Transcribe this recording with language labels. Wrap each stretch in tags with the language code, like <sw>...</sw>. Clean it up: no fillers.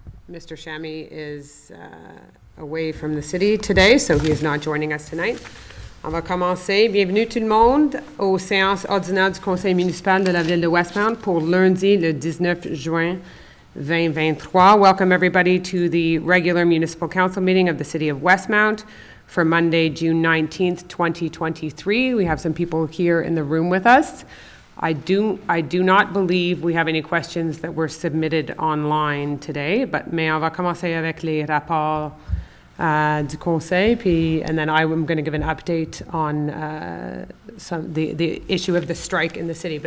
<en>Chamy is away from the city today, so he is not joining us tonight.</en> <fr>On va commencer. Bienvenue tout le monde aux séances ordinaires du Conseil municipal de la ville de Westmount pour lundi, le 19 juin 2023.</fr> <en>Welcome everybody to the regular municipal council meeting of the city of Westmount for Monday, June 19th, 2023. We have some people here in the room with us. I do not believe we have any questions that were submitted online today,</en> <fr>mais on va commencer avec les rapports du Conseil,</fr> <en>and then I'm going to give an update on the issue of the strike in the city.</en>